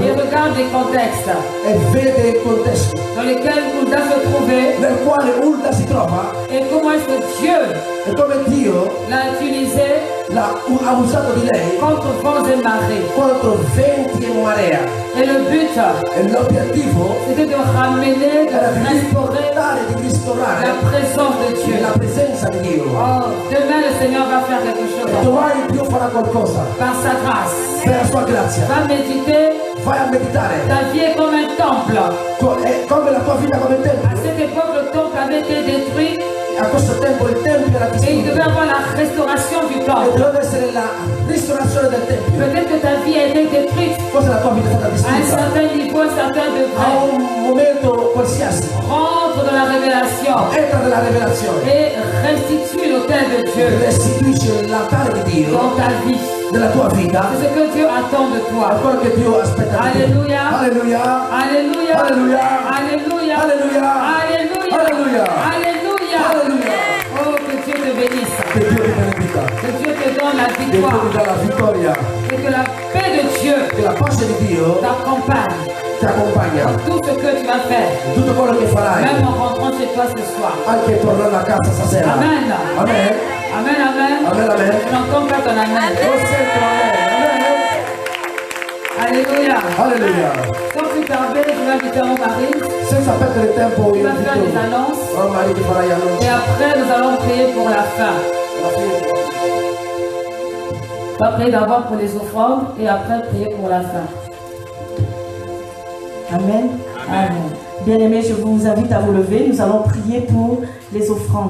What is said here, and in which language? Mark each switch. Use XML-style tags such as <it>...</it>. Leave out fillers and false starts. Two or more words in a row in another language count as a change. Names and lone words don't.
<fr>et regarde les contextes</fr> <it>e vede il contesto</it> <fr>dans lesquels Hulda se trouvait</fr> <it>nel quale Hulda si trova</it> <fr>et comment est-ce que Dieu</fr> <it>e come Dio</it> <fr>l'a utilisé</fr> <it>ha usato di lei</it> <fr>contre vents et marées.</fr> <it>contro venti e marea.</it> <fr>Et le but,</fr> <it>E l'obiettivo</it> <fr>c'était de ramener,</fr> <it>era</it> <fr>de</fr> <it>di</it> <fr>restaurer</fr> <it>di ristorare</it> <fr>la présence de Dieu.</fr> <it>la presenza di Dio.</it> <fr>Oh, demain le Seigneur va faire quelque chose</fr> <it>E domani Dio farà qualcosa</it> <fr>par sa grâce.</fr> <it>per la sua grazia.</it> <fr>Va méditer,</fr> <it>Vai a meditare.</it> <fr>ta vie est comme un temple.</fr> <it>È come la tua vita come</it> <fr>À</fr> <it>tempio.</it> <fr>cette époque, le temple avait été détruit</fr> <it>A questo tempo il tempio era</it> <fr>et il devait</fr> <it>distrutto.</it> <fr>avoir la restauration du</fr> <it>E</it> <fr>temple.</fr> <it>doveva essere la ristorazione del tempio.</it> <fr>Peut-être que ta vie a été détruite</fr> <it>Forse la tua vita è stata</it> <fr>à un</fr> <it>distrutta.</it> <fr>certain niveau, à un certain</fr> <it>A</it> <fr>degré.</fr> <it>un momento qualsiasi.</it> <fr>Rentre dans la révélation</fr> <it>Entra nella rivelazione.</it> <fr>et restitue l'autel de Dieu</fr> <it>Restituisci l'altare di Dio</it> <fr>dans ta vie.</fr> <it>nella tua vita.</it> <fr>C'est ce que Dieu attend de</fr> <it>È</it> <fr>toi.</fr> <it>quello che Dio aspetta da te. Alleluia. Alleluia.</it> <fr>Alléluia. Alléluia. Alléluia.</fr> <it>Alleluia.</it> <fr>Alléluia.</fr> <it>Alleluia.</it> <fr>Alléluia.</fr> <it>Alleluia.</it> <fr>Oh, que Dieu te bénisse.</fr> <it>Che Dio ti benedica.</it> <fr>Que Dieu te donne la</fr> <it>Che Dio ti</it> <fr>victoire.</fr> <it>dà la vittoria.</it> <fr>Et que la paix de Dieu</fr> <it>Che la pace di Dio</it> <fr>t'accompagne</fr> <it>ti accompagna.</it> <fr>dans tout ce que tu vas faire.</fr> <it>Tutto quello che farai.</it> <fr>Même en rentrant chez toi ce soir.</fr> <it>Anche tornando a casa stasera.</it> <fr>Amen.</fr> <it>Amen.</it> <fr>Amen, amen.</fr> <it>Amen, amen.</it> <fr>Je n'entends pas ton amen.</fr> <it>Lo sento, amen. Amen.</it> <fr>Alléluia.</fr> <it>Alleluia.</it> <fr>Sans plus tarder, je vais inviter mon mari.</fr> <it>Senza perdere tempo</it> <fr>Il</fr> <it>io</it> <fr>va faire des annonces.</fr> <it>Oh Maria ti farà gli annunci.</it> <fr>Et après, nous allons prier pour la fin.</fr> <it>Alla fine.</it> <fr>On va prier d'abord pour les offrandes et après prier pour la fin. Amen. Amen. Bien-aimés, je vous invite à vous lever. Nous allons prier pour les offrandes.</fr>